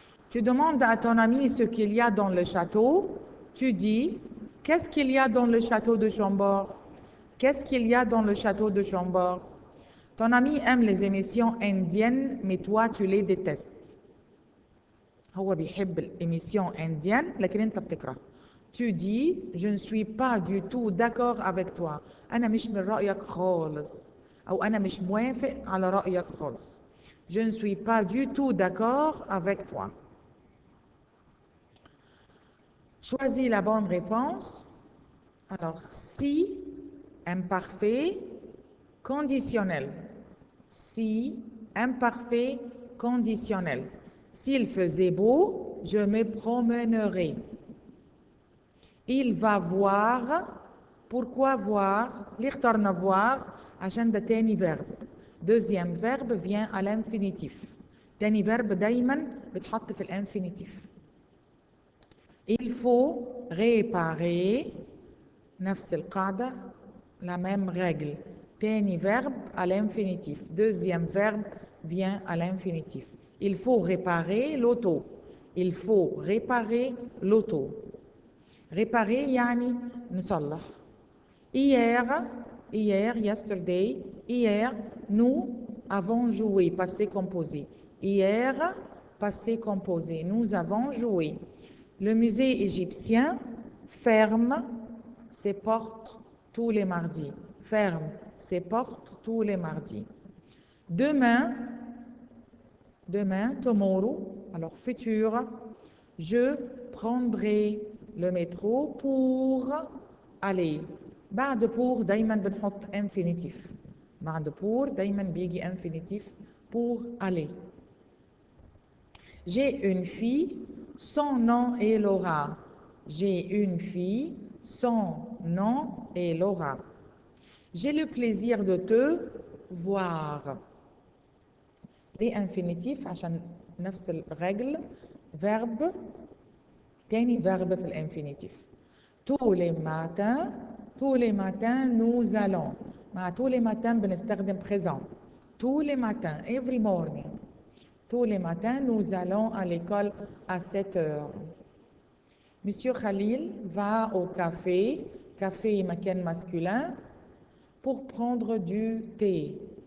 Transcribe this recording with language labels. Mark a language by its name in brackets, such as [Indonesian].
[French] Tu demandes à ton ami ce qu'il y a dans le château. Tu dis, qu'est-ce qu'il y a dans le château de Chambord? Qu'est-ce qu'il y a dans le château de Chambord? Ton ami aime les émissions indiennes, mais toi, tu les détestes. [Arabic] هو بيحب الإميسيون indienne, لكن أنت بتكره. [French] Tu dis, je ne suis pas du tout d'accord avec toi. [Arabic] أنا مش من رأيك خالص. أو أنا مش موافق على رأيك خالص. [French] Je ne suis pas du tout d'accord avec toi. Choisis la bonne réponse. Alors, si, imparfait, conditionnel. Si, Imparfait conditionnel. S'il faisait beau, je me promènerai. Il va voir. Pourquoi voir? [Arabic] ليه اخترنا voir؟ عشان ده تاني verbe. [French] Deuxième verbe vient à l'infinitif. [Arabic] تاني verbe دايما بتحط في الانفينيتيف. [French] Il faut réparer. [Arabic] نفس القاعدة. [French] La même règle. [Arabic] تاني [French] verbe à l'infinitif. Deuxième verbe vient à l'infinitif. Il faut réparer l'auto. Il faut réparer l'auto. Réparer [Arabic] يعني نصلح. [French] Hier, [English] yesterday, [French] hier, nous avons joué, passé composé. Hier, passé composé, nous avons joué. Le musée égyptien ferme ses portes tous les mardis. Ferme ses portes tous les mardis. Demain, [English] tomorrow, [French] alors futur, je prendrai le métro pour aller. [Arabic] بعد pour دايما بنحط infinitif. بعد pour دايما بيجي infinitif [French] pour aller. J'ai une fille, son nom est Laura. J'ai une fille, son nom est Laura. J'ai le plaisir de te voir. Les infinitifs [Arabic] عشان نفس الرجل verbe تاني verbe في الانفينيتيف. [French] Tous les matins nous allons. [Arabic] مع [French] tous les matins [Arabic] بنستخدم [French] présent. Tous les matins, [English] every morning. [French] Tous les matins nous allons à l'école à 7 heures. Monsieur Khalil va au café, café [Arabic] مكان [French] masculin, pour prendre du thé.